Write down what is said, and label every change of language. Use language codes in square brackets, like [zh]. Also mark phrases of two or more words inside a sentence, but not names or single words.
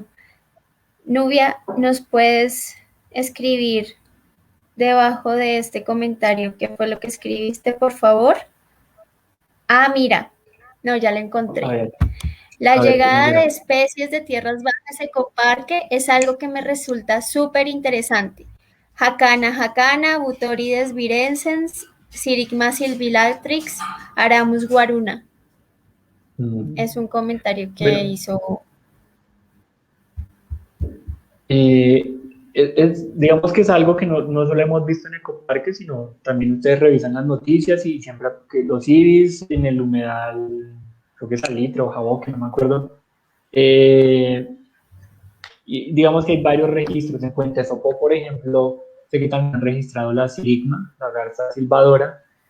[es] Nubia, ¿nos puedes escribir debajo de este comentario qué fue lo que escribiste, por favor? Ah, mira, no, ya la A encontré. ver, La a ver, ¿qué nos llegada de dirá? especies de tierras bajas a Ecoparque es algo que me resulta súper interesante. Jacana jacana, Butorides virensens, Sirigma silvilatrix, Aramus guaruna. Es un comentario que Bueno, hizo. eh, digamos que es algo que no solo hemos visto en Ecoparque, sino también ustedes revisan las noticias y siempre que los ibis en el humedal, creo que es Salitre o Jabón, que no me acuerdo, y digamos que hay varios registros en Fuente Sopó, por ejemplo, sé que también han registrado la sirigma, la garza silbadora.